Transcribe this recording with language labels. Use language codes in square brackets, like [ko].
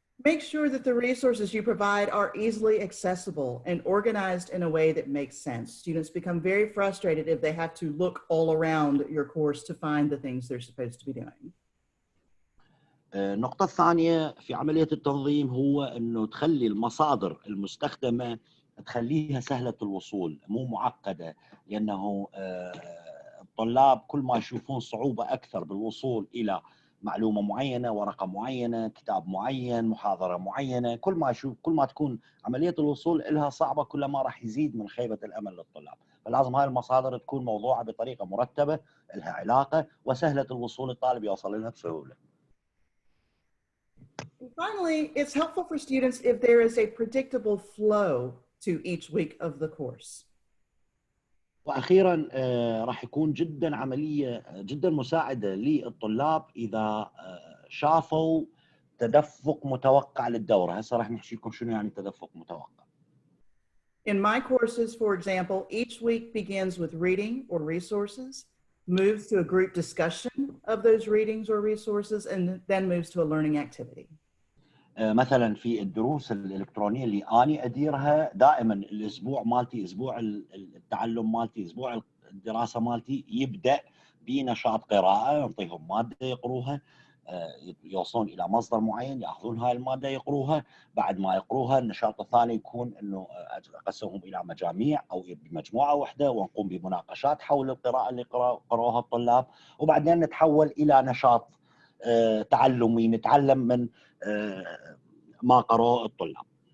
[en] Make sure that the resources you provide are easily accessible and organized in a way that makes sense. Students become very frustrated if they have to look all around your course to find the things they're supposed to be doing. [ar] النقطة الثانية في عملية التنظيم هو أنه تخلي المصادر المستخدمة تخليها سهلة الوصول مو معقدة، لأنه الطلاب كل ما يشوفون صعوبة أكثر بالوصول إلى معلومة معينة، ورقة معينة، كتاب معين، محاضرة معينة، كل ما تكون عملية الوصول إلها صعبة كل ما راح يزيد من خيبة الأمل للطلاب، فلازم هاي المصادر تكون موضوعة بطريقة مرتبة، لها علاقة وسهلة الوصول، الطالب يوصل لها بسهولة. [en] And finally, it's helpful for students if there is a predictable flow to each week of the course. [ar] واخيرا راح يكون جدا عمليه جدا مساعده للطلاب اذا شافوا تدفق متوقع للدوره. هسه راح نحكي لكم شنو يعني تدفق متوقع. [en] In my courses, for example, each week begins with reading or resources, moves to a group discussion of those readings or resources, and then moves to a learning activity. [ar] مثلا في الدروس الالكترونيه اللي اني اديرها دائما الاسبوع مالتي اسبوع التعلم مالتي اسبوع الدراسه مالتي يبدا بنشاط قراءه، نعطيهم ماده يقروها، يوصلون الى مصدر معين ياخذون هاي الماده يقروها، بعد ما يقروها النشاط الثاني يكون انه اقسمهم الى مجاميع او بمجموعه واحده ونقوم بمناقشات حول القراءه اللي قروها الطلاب، وبعدين نتحول الى نشاط تعلمي نتعلم من ما قرأه الطلاب.